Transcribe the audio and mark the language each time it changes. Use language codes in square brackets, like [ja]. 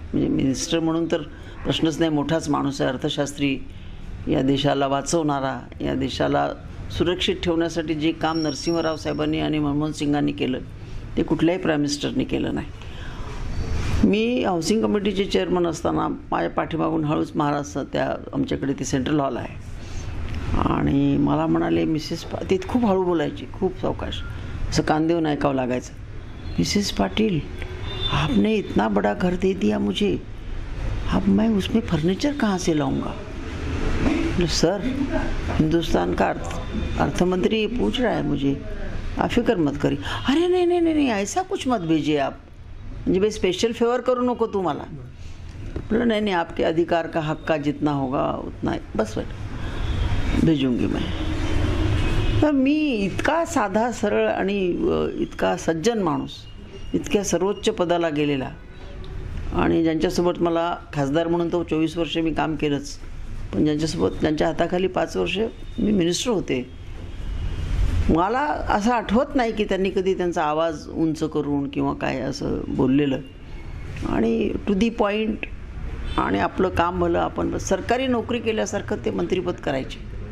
[mr] म्हणजे मिनिस्टर म्हणून तर प्रश्नच नाही, मोठाच माणूस आहे, अर्थशास्त्री, या देशाला वाचवणारा, या देशाला सुरक्षित ठेवण्यासाठी जे काम नरसिंहराव साहेबांनी आणि मनमोहन सिंगांनी केलं ते कुठल्याही प्राईम मिनिस्टरनी केलं नाही। मी हाऊसिंग कमिटीचे चेअरमन असताना माझ्या पाठीमागून हळूच महाराज, त्या आमच्याकडे ती सेंट्रल हॉल आहे, आणि मला म्हणाले, मिसेस ते खूप हळू बोलायची, खूप सावकाश, असं कान देऊन ऐकावं लागायचं। [hi] मिसेस पाटिल, आपने इतना बड़ा घर दे दिया मुझे, अब मैं उसमें फर्नीचर कहाँ से लाऊंगा? सर, हिंदुस्तान का अर्थमंत्री पूछ रहा है मुझे, आप फिक्र मत करिए। अरे नहीं नहीं नहीं नहीं, ऐसा कुछ मत भेजिए आप, मुझे भाई स्पेशल फेवर [mr] करू नको तुम्हाला। [hi] बोला नहीं नहीं, आपके अधिकार का हक का जितना होगा उतना बस भेजूंगी मैं। [mr] तर मी इतका साधा सरळ आणि इतका सज्जन माणूस, इतक्या सर्वोच्च पदाला गेलेला, आणि ज्यांच्यासोबत मला खासदार म्हणून तो 24 वर्ष मी काम केलंच, पण ज्यांच्या हाताखाली 5 वर्ष मी मिनिस्टर होते, मला असं आठवत नाही की त्यांनी कधी त्यांचा आवाज उंच करून किंवा काय असं बोललेलं, आणि टू दी पॉईंट, आणि आपलं काम भलं, आपण सरकारी नोकरी केल्यासारखं ते मंत्रिपद करायचे।